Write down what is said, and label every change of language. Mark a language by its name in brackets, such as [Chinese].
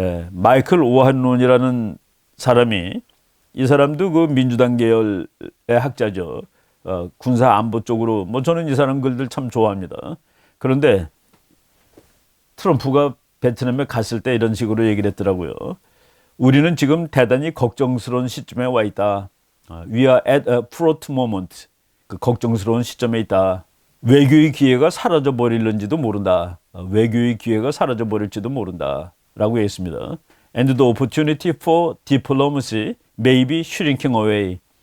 [Korean] 마이클 오한론이라는 사람이 이 사람도 그 민주당 계열의 학자죠. 군사 안보 쪽으로 뭐 저는 이 사람 글들 참 좋아합니다. 그런데 트럼프가 베트남에 갔을 때 이런 식으로 얘기를 했더라고요. 우리는 지금 대단히 걱정스러운 시점에 와 있다. [English] We are at a fraught moment. [Korean] 그 걱정스러운 시점에 있다. 외교의 기회가 사라져 버릴는지도 모른다. 외교의 기회가 사라져 버릴지도 모른다. 라고 했습니다. [English] And the opportunity for diplomacy may be shrinking away.